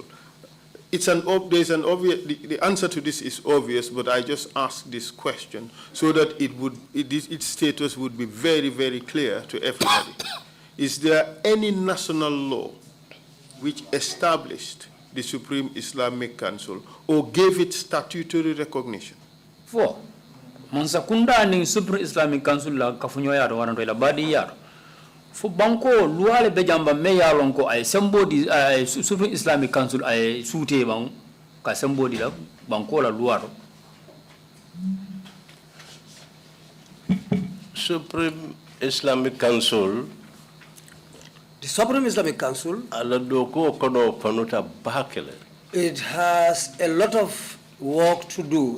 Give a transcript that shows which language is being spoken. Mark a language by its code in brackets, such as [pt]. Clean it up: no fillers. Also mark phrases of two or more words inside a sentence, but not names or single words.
[en] The answer to this is obvious, but I just ask this question so that its status would be very, very clear to everybody. Is there any national law which established the Supreme Islamic Council or gave it statutory recognition? [man] Four. Mansakunda ning Supreme Islamic Council la kafunyo yaro waranto ila badi yaro. Fo banko luale bejamba me yalon ko ay somebody Supreme Islamic Council ay sute bang ka somebody la banko la luaro. [en] Supreme Islamic Council, the Supreme Islamic Council, it has a lot of work to do.